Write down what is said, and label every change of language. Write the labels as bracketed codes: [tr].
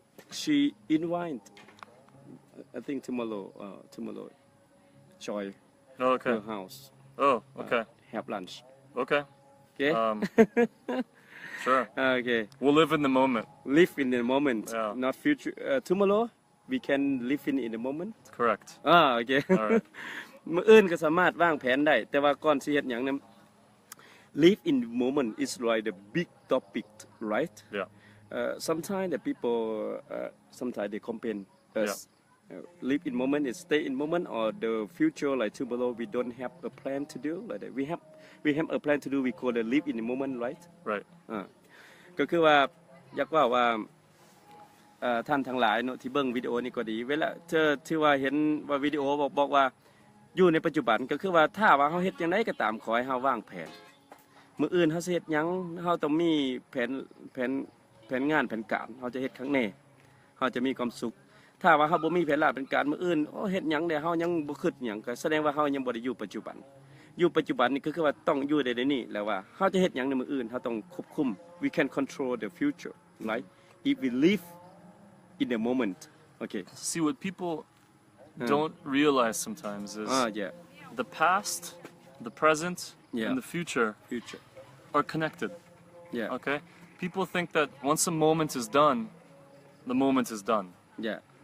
[en] She invite. I think tomorrow. Joy. Oh, okay. Her house. Oh, okay. Have lunch. Okay. Okay. Sure. Okay. We'll live in the moment. Live in the moment, not future. Tomorrow we can live in the moment. Correct. โอเค All right. [tts] มื้ออื่นก็สามารถวางแผนได้แต่ว่าก่อนสิเฮ็ดหยังนั้น [en] live in the moment is like the big topic, right? Yeah. Sometimes the people sometimes they complain us. Live in moment is stay in moment or the future like tomorrow we don't have a plan to do like that. We have a plan to do we call the live in the moment, right? Right. [tts] ก็คือว่าอยากว่าท่านทั้งหลายเนาะที่เบิ่งวิดีโอนี้ก็ดีเวลาที่ว่าเห็นว่าวิดีโอบอกว่าอยู่ในปัจจุบันก็คือว่าถ้าว่าเฮาเฮ็ดจังได๋ก็ตามขอให้เฮาวางแผน มื้ออื่นเฮาสิเฮ็ดหยังเฮาต้องมีแผนงานแผนการเฮาจะเฮ็ดครั้งแน่เฮาจะมีความสุขถ้าว่าเฮาบ่มีแผนลาดเป็นการมื้ออื่นเฮ็ดหยังได้เฮายังบ่คิดหยังก็แสดงว่าเฮายังบ่ได้อยู่ปัจจุบันอยู่ปัจจุบันนี่ก็คือว่าต้องอยู่ในนี้แล้วว่าเฮาจะเฮ็ดหยังในมื้ออื่นเฮาต้องควบคุม [en] we can control the future right if we live in the moment. Okay. See, what people don't realize sometimes is the past, the present, and the future are connected. Yeah. Okay? People think that once a moment is done, the moment is done. Yeah.